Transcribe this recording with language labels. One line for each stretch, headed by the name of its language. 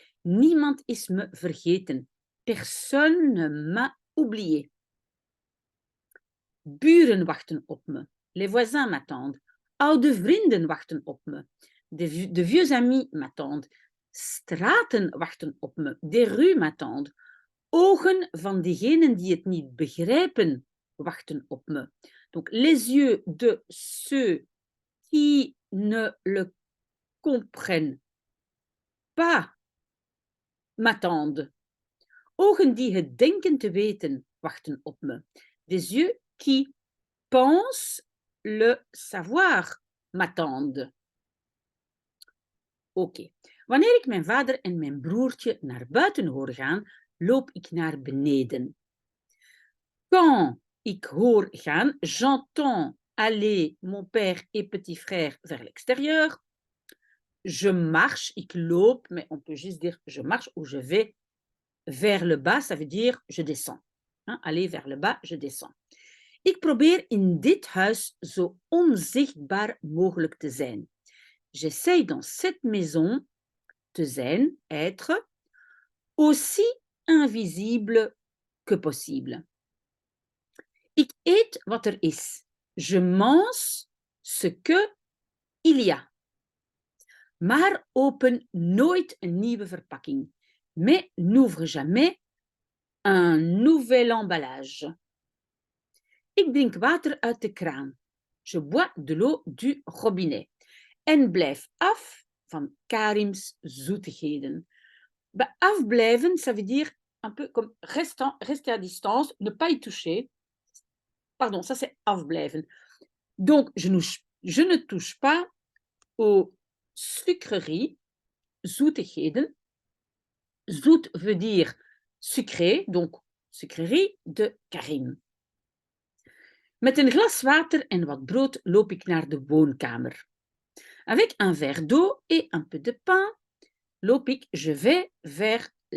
Dutch: Niemand is me vergeten.
French: Personne ne m'a oublié.
Dutch: Buren wachten op me.
French: Les voisins m'attendent.
Dutch: Oude vrienden wachten op me. De vieux amis m'attendent. Straten wachten op me.
French: Des rues m'attendent.
Dutch: Ogen van diegenen die het niet begrijpen wachten op me.
French: Donc, les yeux de ceux qui ne le comprennent pas m'attendent.
Dutch: Ogen die het denken te weten wachten op me.
French: Des yeux qui pensent le savoir m'attendent.
Dutch: Oké. Wanneer ik mijn vader en mijn broertje naar buiten hoor gaan, loop ik naar beneden.
French: Quand
Dutch: ik hoor gaan,
French: j'entends aller mon père et petit frère vers l'extérieur. Je marche,
Dutch: ik loop,
French: mais on peut juste dire je marche ou je vais vers le bas, ça veut dire je descends. Aller vers le bas, je descends.
Dutch: Ik probeer in dit huis zo onzichtbaar mogelijk te zijn.
French: J'essaye dans cette maison
Dutch: te zijn,
French: être, aussi invisible que possible.
Dutch: Ik eet wat er is.
French: Je mange ce que il y a.
Dutch: Maar open nooit een nieuwe verpakking.
French: Mais n'ouvre jamais un nouvel emballage.
Dutch: Ik drink water uit de kraan.
French: Je bois de l'eau du robinet.
Dutch: En blijf af van Karim's zoetigheden.
French: Bij afblijven, ça veut dire un peu comme rester à distance, ne pas y toucher. Pardon, ça c'est afblijven. Donc, je ne touche pas aux sucreries, zoetigheden. Zoet veut dire sucré, donc sucrerie de Karim.
Dutch: Met een glas water en wat brood loop ik naar de woonkamer.
French: Avec un verre d'eau et un peu de pain,
Dutch: loop ik,
French: je vais vers...